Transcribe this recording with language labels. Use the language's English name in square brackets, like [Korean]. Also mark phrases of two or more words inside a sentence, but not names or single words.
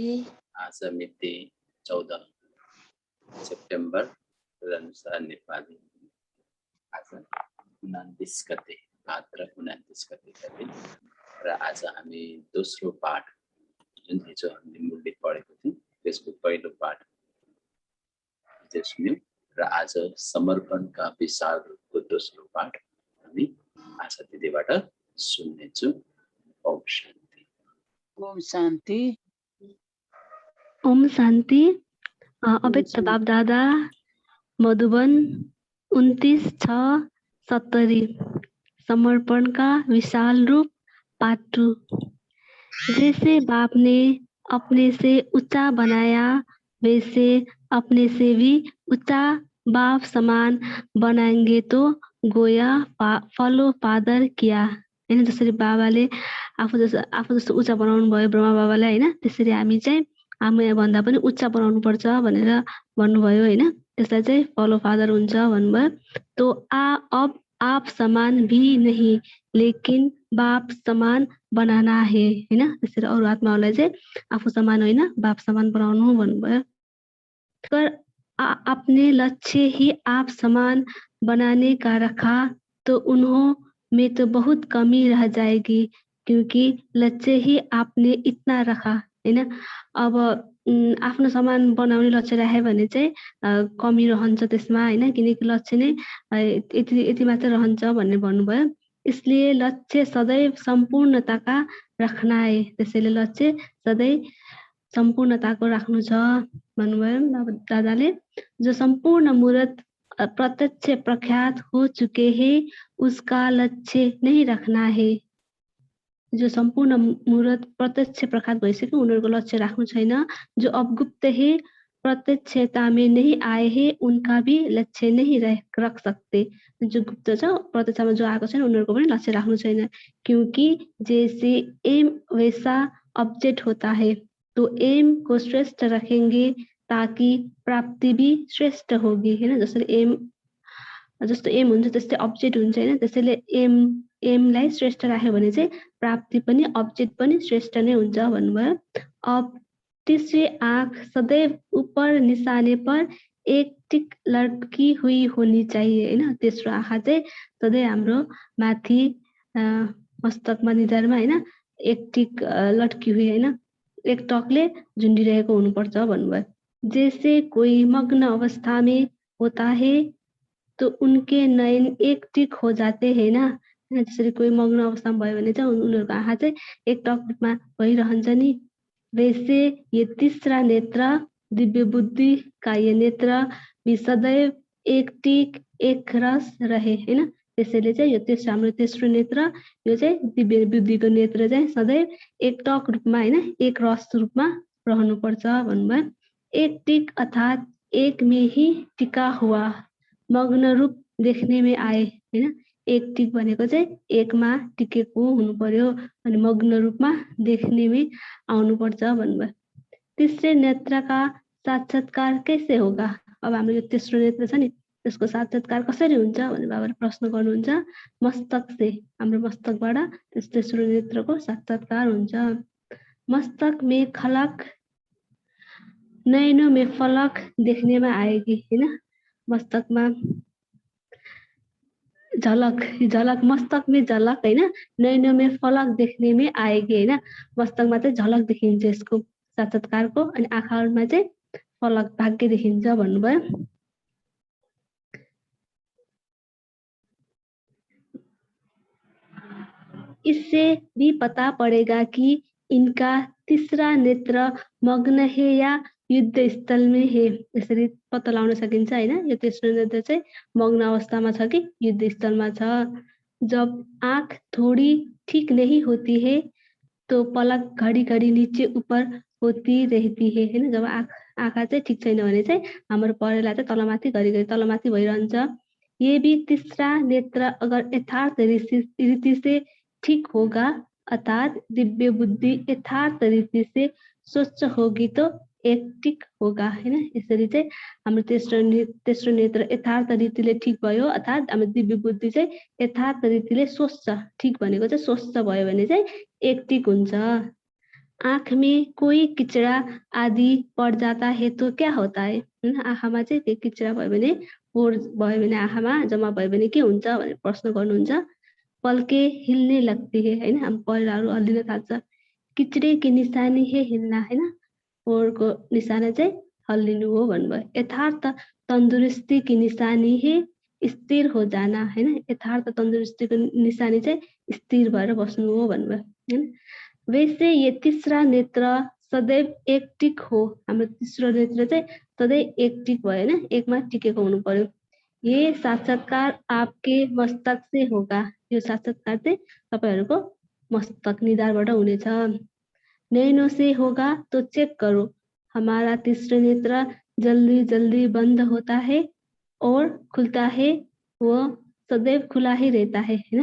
[Nepali] आज मिति 14 सेप्टेम्बर 2000 नेपाली आज 29 गते भाद्र 29 गतेका दिन र आज हामी दोस्रो पाठ जुन हिजो हामीले मूलले पढेको थियौँ त्यसको पहिलो पाठ हिजो सुन्यौँ र आज समर्पणका विशाल रूपको दोस्रो पाठ हामी आज दिदीबाट सुन्नेछौँ। ओम शान्ति। ओम शांति। ओम शांति। [Hindi] अव्यक्त बाप दादा मधुबन 29/6/70 समर्पण का विशाल रूप पार्ट 2। जैसे बाप ने अपने से ऊंचा बनाया वैसे अपने से भी ऊंचा बाप समान बनाएंगे तो गोया [English] follow father [Hindi] किया हैन। [Nepali] जसरी बाबाले आफू जस्तो ऊंचा बनाउनु भयो ब्रह्मा बाबालाई हैन, त्यसरी हामी चाहिँ हामी भन्दा पनि उच्च बनाउनु पर्छ भनेर भन्नुभयो हैन। त्यसलाई चाहिँ [English] follow father [Nepali] हुन्छ भन्नुभयो। [Hindi] तो अब आप समान भी नहीं लेकिन बाप समान बनाना है हैन। [Nepali] त्यसरी अरु आत्माहरूलाई चाहिँ आफू समान होइन बाप समान बनाउनु भन्नुभयो। [Hindi] अगर अपने लक्ष्य ही आप समान बनाने का रखा तो उन्हों में तो बहुत कमी रह जाएगी, क्योंकि लक्ष्य ही आपने इतना रखा हैन। [Nepali] अब आफ्नो समान बनाउने लक्ष्य राख्यो भने चाहिँ कमी रहन्छ त्यसमा हैन, किनकि लक्ष्य नै यति मात्र रहन्छ भन्ने भन्नुभयो। [Hindi] इसलिए लक्ष्य सदैव सम्पूर्णताका राख्ना है। [Nepali] त्यसैले लक्ष्य सधैँ सम्पूर्णताको राख्नु छ भन्नुभयो दादाले। [Hindi] जो सम्पूर्ण मूर्त प्रत्यक्ष प्रख्यात हो चुके हैं उसका लक्ष्य नहीं रखना है। [Nepali] जो सम्पूर्ण मूर्त प्रत्यक्ष प्रख्यात भइसक्यो उनीहरूको लक्ष्य राख्नु छैन। [Hindi] जो अब गुप्त है प्रत्यक्षता में नहीं आए हैं उनका भी लक्ष्य नहीं रख सकते। [Nepali] जो गुप्त छ प्रत्यक्षमा जो आएको छैन उनीहरूको पनि लक्ष्य राख्नु छैन, [Hindi] क्योंकि जैसे एम वैसा ऑब्जेक्ट होता है तो एम को श्रेष्ठ रखेंगे ताकि प्राप्ति भी श्रेष्ठ होगी हैन। [Nepali] जसरी एम जस्तो एम हुन्छ त्यस्तै अब्जेक्ट हुन्छ हैन। त्यसैले एमलाई श्रेष्ठ राख्यो भने चाहिँ प्राप्ति पनि अब्जेक्ट पनि श्रेष्ठ नै हुन्छ भन्नुभयो। [Hindi] अब तीसरी आँख सदैव ऊपर निशाने पर एक टिक लटकी हुई होनी चाहिए हैन। [Nepali] तेस्रो आँखा चाहिँ सधैँ हाम्रो माथि मस्तकमा निधारमा हैन [Hindi] एक टिक लटकी हुई [Nepali] हैन, एक टकले झुन्डिरहेको हुनुपर्छ भन्नुभयो। [Hindi] जैसे कोई मग्न अवस्था में होता है तो उनके नयन एक टिक हो जाते हैं ना। [Nepali] जसरी कोही मग्न अवस्थामा भयो भने चाहिँ उनीहरूको आँखा चाहिँ एक टक रूपमा भइरहन्छ नि। [Hindi] वैसे ये तीसरा नेत्र दिव्य बुद्धि का ये नेत्र भी सदैव एक टिक एक रस रहे हैन। [Nepali] त्यसैले चाहिँ यो हाम्रो तेस्रो नेत्र यो चाहिँ दिव्य बुद्धिको नेत्र चाहिँ सदैव एक टक रूपमा हैन एक रस रूपमा रहनुपर्छ भन्नुभयो। [Hindi] एक टिक अर्थात एक में ही टिका हुआ मग्न रूप देख्ने में आए हैन। [Nepali] एक टिक भनेको चाहिँ एकमा टिकेको हुनु पर्यो अनि मग्न रूपमा देख्ने में आउनुपर्छ भन्नुभयो। [Hindi] तीसरे नेत्र का साक्षात्कार कैसे होगा। [Nepali] अब हाम्रो यो तेस्रो नेत्र छ नि त्यसको साक्षात्कार कसरी हुन्छ भने बाबाले प्रश्न गर्नुहुन्छ। [Hindi] मस्तक से [Nepali] हाम्रो मस्तकबाट त्यस तेस्रो नेत्रको साक्षात्कार हुन्छ। [Hindi] मस्तक में खलक नैनों में फलक देखने में आएगी हैन। [Nepali] मस्तकमा झलक [Hindi] मस्तक में झलक हैन, नैनों में फलक देखने में आएगी हैन। [Nepali] मस्तकमा चाहिँ झलक देखिन्छ यसको साक्षात्कारको अनि आँखामा चाहिँ फलक भाग्य देखिन्छ भन्नुभयो। [Hindi] इससे भी पता पड़ेगा कि इनका तीसरा नेत्र मग्न है या युद्ध स्थल में है। [Nepali] यसरी पत्ता लगाउन सकिन्छ हैन यो तेस्रो नेत्र चाहिँ मग्न अवस्थामा छ कि युद्ध स्थलमा छ। [Hindi] जब आँख थोड़ी ठीक नहीं होती है तो पलक घड़ी घड़ी नीचे ऊपर होती रहती है हैन। [Nepali] जब आँखा चाहिँ ठीक छैन भने चाहिँ हाम्रो परेला चाहिँ तलमाथि घडी तलमाथि भइरहन्छ। [Hindi] ये भी तीसरा नेत्र अगर यथार्थ रीति से ठीक होगा अर्थात दिव्य बुद्धि यथार्थ रीति से स्वच्छ होगी तो एक होगा हैन। [Nepali] यसरी चाहिँ हाम्रो तेस्रो नेत्र यथार्थ रीतिले ठीक भयो, अर्थात् हाम्रो दिव्य बुद्धि चाहिँ यथार्थ रीतिले सोच्छ। ठीक भनेको चाहिँ सोच्छ भयो भने चाहिँ एक टिक हुन्छ। [Hindi] आँख में कोई किचड़ा आदि पड़ जाता है तो क्या होता है हैन। [Nepali] आँखामा चाहिँ के किचड़ा भयो भने पोर भयो भने आँखामा जम्मा भयो भने के हुन्छ भनेर प्रश्न गर्नुहुन्छ। [Hindi] पल्के हिल्ने लगती है [Nepali] हैन। हाम्रो पहिराहरू हल्लिन थाल्छ। [Hindi] किचड़े की निशानी है हिल्ना हैन। [Nepali] पोरको निशाना चाहिँ हल्लिनु हो भन्नुभयो। [Hindi] यथार्थ तंदुरुस्ती की निशानी है स्थिर हो जाना हैन। [Nepali] यथार्थ तंदुरुस्तीको निशानी चाहिँ स्थिर भएर बस्नु हो भन्नुभयो हैन। [Hindi] वैसे ये तीसरा नेत्र सदैव एक टिक हो। [Nepali] हाम्रो तेस्रो नेत्र चाहिँ सधैँ एक टिक भयो हैन, एकमा टिकेको हुनु पर्यो। [Hindi] ये साक्षात्कार आपके मस्तक से होगा। [Nepali] यो साक्षात्कार चाहिँ तपाईहरुको मस्तक निधारबाट हुनेछ। [Hindi] नैनों से होगा तो चेक करो। हमारा तीसरा नेत्र जल्दी जल्दी बंद होता है और खुलता है, वो सदैव खुला ही रहता है हैन।